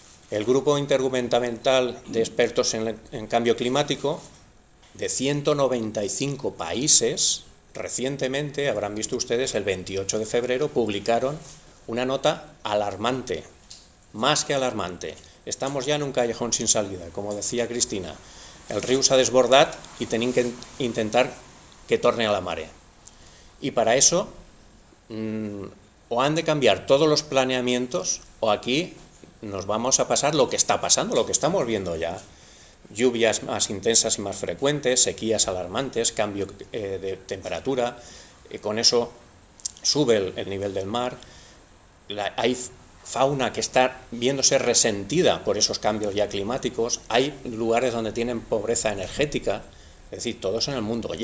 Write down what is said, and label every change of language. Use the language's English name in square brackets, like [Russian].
[Spanish] El grupo intergubernamental de expertos en cambio climático, de 195 países, recientemente, habrán visto ustedes, el 28 de febrero, publicaron una nota alarmante, más que alarmante. Estamos ya en un callejón sin salida, como decía Cristina. El río [Catalan] s'ha desbordat y tenim que intentar que torne a la mare. [Spanish] Y para eso, o han de cambiar todos los planeamientos, o aquí nos vamos a pasar lo que está pasando, lo que estamos viendo ya. Lluvias más intensas y más frecuentes, sequías alarmantes, cambio de temperatura, con eso sube el nivel del mar, hay fauna que está viéndose resentida por esos cambios ya climáticos, hay lugares donde tienen pobreza energética, es decir, todos en el mundo.